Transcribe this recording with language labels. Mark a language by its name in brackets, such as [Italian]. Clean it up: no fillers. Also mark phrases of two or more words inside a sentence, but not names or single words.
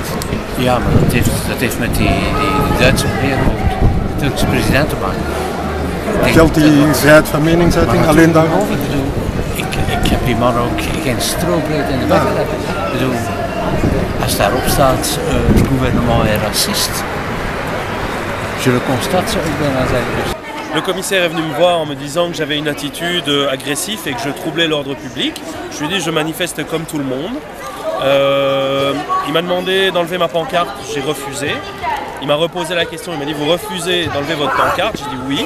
[Dutch] Ja, maar dat heeft met die Duitse meneer de Turkse president te maken. Geldt die vrijheid van meningsuiting alleen daarover? Ik bedoel, ik heb die man ook geen strobreed in de weg gelegd. Ik bedoel, als daarop staat, het [French] gouvernement est raciste, je le constate, [Dutch] zou ik bijna zeggen. [French] Le commissaire est venu me voir en me disant que j'avais une attitude agressive et que je troublais l'ordre public. Je lui ai dit je manifeste comme tout le monde. Il m'a demandé d'enlever ma pancarte, j'ai refusé. Il m'a reposé la question, il m'a dit vous refusez d'enlever votre pancarte, j'ai dit oui.